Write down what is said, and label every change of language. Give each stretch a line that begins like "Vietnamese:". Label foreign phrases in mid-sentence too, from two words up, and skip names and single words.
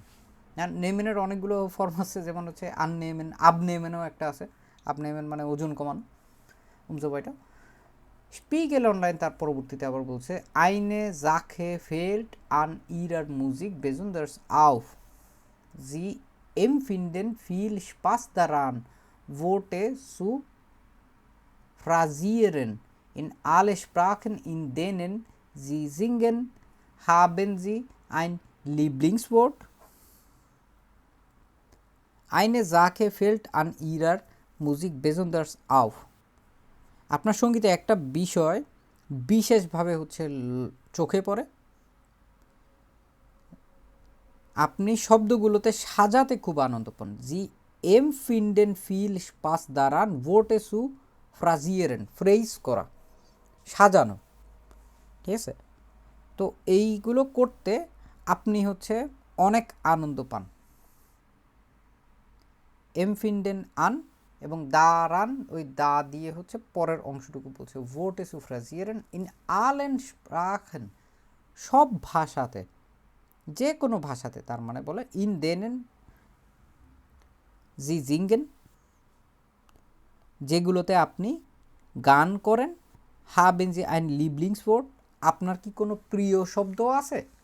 Bangla: নেমেনের অনেকগুলো ফর্ম আছে, যেমন হচ্ছে আননেমেন, আবনেমেনও একটা আছে। আবনেমেন মানে ওজন কমানো, উমজোবাইটা। স্পিগেল অনলাইন তার পরবর্তীতে আবার বলছে
German: Eine Sache fällt an ihrer Musik besonders auf Sie empfinden viel Spaß daran, Worte zu phrasieren. In alle Sprachen, in denen sie singen, haben sie ein Lieblingswort. Eine Sache fällt an ihrer Musik besonders auf.
Bangla: আপনার সঙ্গীতে একটা বিষয় বিশেষভাবে হচ্ছে চোখে পড়ে, আপনি শব্দগুলোতে সাজাতে খুব আনন্দ পান।
German: জি empfinden viel Spaß daran, Worte zu phrasieren,
Bangla: ফ্রেজ করা, সাজানো, ঠিক আছে। তো এইগুলো করতে আপনি হচ্ছে অনেক আনন্দ পান।
German: empfinden an
Bangla: এবং দারান ওই দা দিয়ে হচ্ছে পরের অংশটুকু বলছে
German: Worte zu phrasieren in allen Sprachen
Bangla: সব ভাষাতে যে কোনো ভাষাতে তার মানে বলে
German: in denen Sie singen
Bangla: যেগুলোতে আপনি গান করেন
German: haben Sie ein Lieblingswort
Bangla: আপনার কি কোনো প্রিয় শব্দ আছে